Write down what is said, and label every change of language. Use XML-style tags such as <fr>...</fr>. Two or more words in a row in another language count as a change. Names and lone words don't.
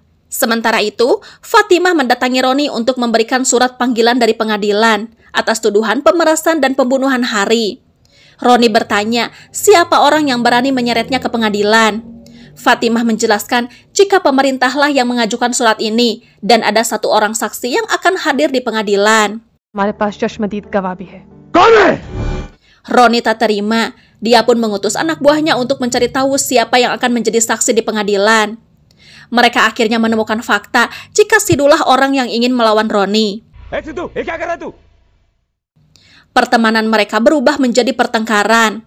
<id>Sementara itu, Fatimah mendatangi Roni untuk memberikan surat panggilan dari pengadilan atas tuduhan pemerasan dan pembunuhan Hari. Roni bertanya siapa orang yang berani menyeretnya ke pengadilan. Fatimah menjelaskan jika pemerintahlah yang mengajukan surat ini dan ada satu orang saksi yang akan hadir di pengadilan.</id> <hi>हमारे पास चश्मदीद गवाह भी है।</hi> <id>Roni tak terima. Dia pun mengutus anak buahnya untuk mencari tahu siapa yang akan menjadi saksi di pengadilan. Mereka akhirnya menemukan fakta jika Sidulah orang yang ingin melawan Roni. Pertemanan mereka berubah menjadi pertengkaran.</id>